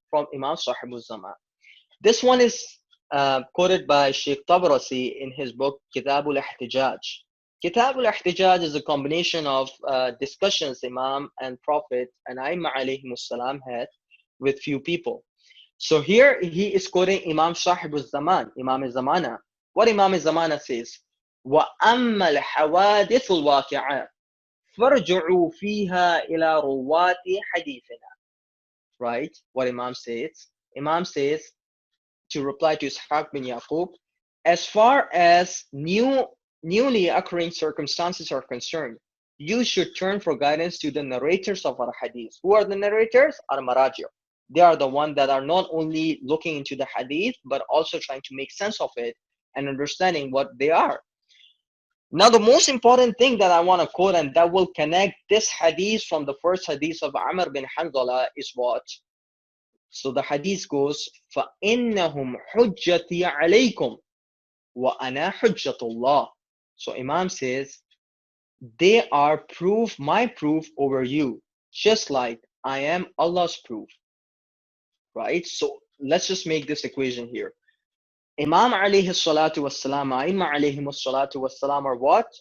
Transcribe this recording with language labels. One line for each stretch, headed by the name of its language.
English: From Imam Sahib al-Zaman. This one is quoted by Sheikh Tabarasi in his book Kitab al-Ihtijaj. Kitab al-Ihtijaj is a combination of discussions Imam and Prophet and Aimma alayhimus salam had with few people. So here he is quoting Imam Sahib al-Zaman, Imam al-Zamana. What Imam al-Zamana says,
Arabic: وَأَمَّا الْحَوَادِثُ الْوَاقِعَةِ فَارْجُعُوا فِيهَا إِلَى رُوَّاتِ حَدِيثِنَا.
English: Right? What Imam says? Imam says, to reply to Ishaq bin Yaqub, as far as newly occurring circumstances are concerned, you should turn for guidance to the narrators of our hadith. Who are the narrators? Al-Marajir. They are the ones that are not only looking into the hadith, but also trying to make sense of it and understanding what they are. Now, the most important thing that I want to quote and that will connect this hadith from the first hadith of Amr bin Hanzala is what? So the hadith goes,
Arabic: فَإِنَّهُمْ حُجَّتِي عَلَيْكُمْ وَأَنَا حُجَّةُ اللَّهِ.
English: So Imam says, they are proof, my proof over you, just like I am Allah's proof, right? So let's just make this equation here. Imam alayhi salatu wassalam, Aimma alayhim salatu wassalam are what?